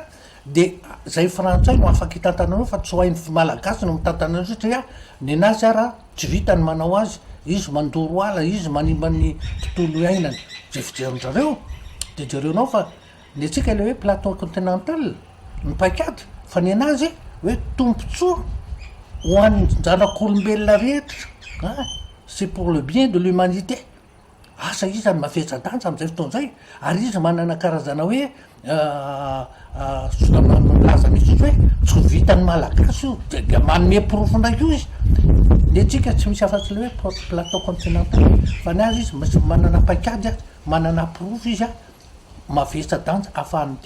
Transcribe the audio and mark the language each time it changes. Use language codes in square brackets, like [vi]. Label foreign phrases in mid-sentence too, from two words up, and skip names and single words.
[mg] dia zay frantsay no afaka hitantananao fa tsy ho hain'ny malagasy no mitantananao satria ny anazy ara tsy vitany manao azy izy mandoro ala izy manimba ny tontolo iainany zay fijerin-jareo dia jerenao fa ny atsika le hoe [fr] plateau continental [mg] ny paikady fa ny anazy hoe tompontsoa ho an'ny zanak'olombelona rehetra [fr] c'est pour le bien de l'humanité. [mg] Asa izy any mafetsa-danja amin'izay fotoan'izay ary izy manana karazana hoe milaza mihitsy hoe tsy vitany malagasy io dia manome porofo ndraiky io izy. Ny atsika tsy misy afa-tsy le hoe [fr] plateau continental [mg] fa ny azy izy manana paikady manana porofo izy mafetsa-danja ahafahany teny.